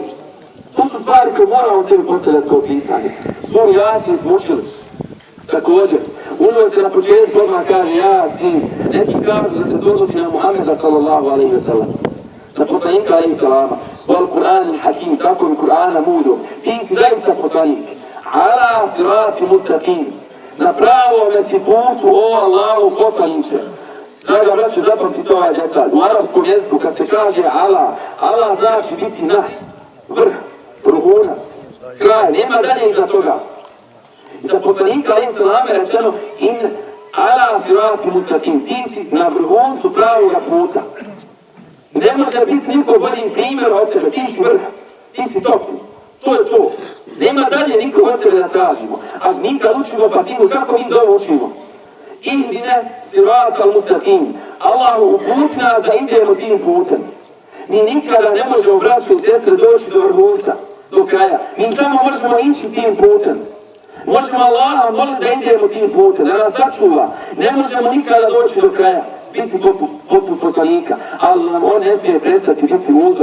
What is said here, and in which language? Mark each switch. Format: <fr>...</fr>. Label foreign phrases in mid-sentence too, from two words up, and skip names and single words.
<bs>To su stvari koje moramo sebi postavljati kao pitanje. Svoj Jasin smo učili. Također, uno se na početku odmah kaže Jasin, neki kažu da se to odnosi na Muhammeda</bs> <ar>صلى الله عليه وسلم,</ar> <bs>na poslanika</bs> <ar>عليه السلام, والقرآن الحكيم,</ar> <bs>tako mi Kur'ana mudro, ti si zaista poslanik,</bs> <ar>على صراط مستقيم,</ar> <bs>na pravome si putu, o Allahu poslaniče. Draga braćo, zapamtite ovaj detalj, u arapskom jeziku kad se kaže Allah znači biti na, vrh, vrhunac, kraj, nema dalje iza toga. Za poslanika</bs> <ar>عليه السلام</ar> <bs>je rečeno</bs> <ar>إن على صراط مستقيم,</ar> <bs>ti si na vrhuncu pravoga puta. Ne može biti niko bolji primjer od tebe, ti si vrh, ti si top. To je to. Nema dalje niko od tebe da tražimo. A mi kad učimo Fatihu, kako mi dovo učimo?</bs> <ar>اهدنا الصراط المستقيم.</ar> <bs>Allah uputi nas da idemo tim putem. Mi nikada ne možemo, braćo i sestre, doći do vrhunca, do kraja. Mi samo možemo ići tim putem. Možemo Allaha moliti da idemo tim putem, da nas sačuva. Ne možemo nikada doći do kraja, biti poput poslanika, ali nam on ne smije prestati biti uzor.</bs>